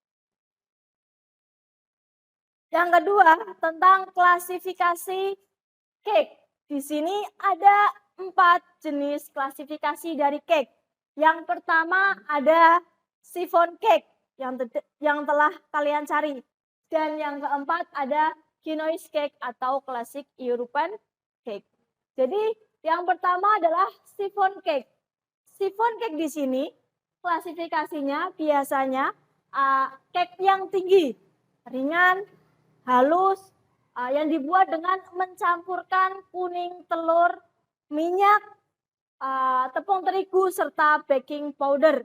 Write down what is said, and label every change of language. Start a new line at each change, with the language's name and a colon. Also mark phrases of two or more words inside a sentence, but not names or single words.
Indonesian: Yang kedua, tentang klasifikasi cake. Di sini ada 4 jenis klasifikasi dari cake. Yang pertama ada
English: chiffon cake
Indonesian: yang telah kalian cari. Dan yang keempat ada
English: Genoese cake
Indonesian: atau
English: classic European cake.
Indonesian: Jadi yang pertama adalah
English: chiffon cake. Chiffon cake
Indonesian: di sini klasifikasinya biasanya cake yang tinggi, ringan, halus, yang dibuat dengan mencampurkan kuning telur, minyak, tepung terigu, serta
English: baking powder.